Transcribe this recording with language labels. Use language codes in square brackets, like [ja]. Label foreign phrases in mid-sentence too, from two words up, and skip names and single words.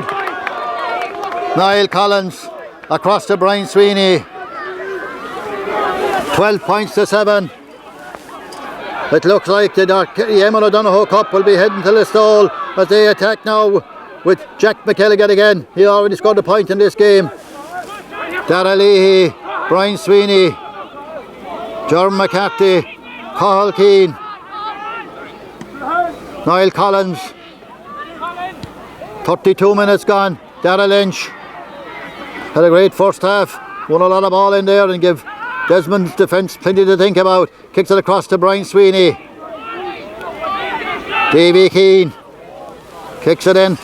[en] Niall Collins across to Brian Sweeney. 12 points to 7. It looks like the Eamon O'Donoghue Cup will be heading to Listowel as they attack now with Jack McElligott again. He already scored a point in this game. Dara Leahy, Brian Sweeney, Jordan McCarthy, Cathal Keane, Niall Collins. 32 minutes gone. Dara Lynch had a great first half. Won a lot of ball in there and give Desmond's defence plenty to think about. Kicks it across to Brian Sweeney. Davy Keane kicks it in.